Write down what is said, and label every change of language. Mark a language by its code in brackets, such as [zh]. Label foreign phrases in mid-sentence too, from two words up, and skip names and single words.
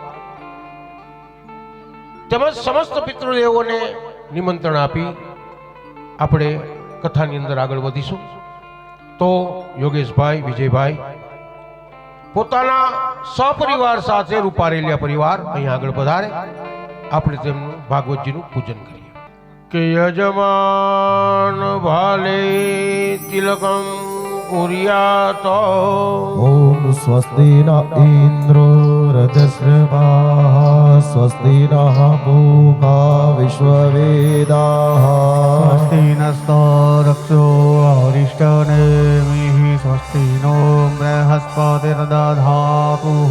[gu] તેમજ સમસ્ત પિતૃદેવોને નિમંત્રણ આપી આપણે કથાની અંદર આગળ વધીશું તો યોગેશભાઈ વિજયભાઈ પોતાના સપરિવાર સાથે રૂપારેલિયા પરિવાર અહીંયા આગળ પધારે આપણે તેમનું ભાગવતજીનું પૂજન કરીએ કે યજમાન [sa] ભાલે તિલકમ कुर्यात ओम स्वस्ति न इंद्रो रजस्रवाः स्वस्ति नः पूषा विश्ववेदाः स्वस्ति नस्तारक्षो अरिष्टनेमिः स्वस्ति नो बृहस्पतिर्दधातुः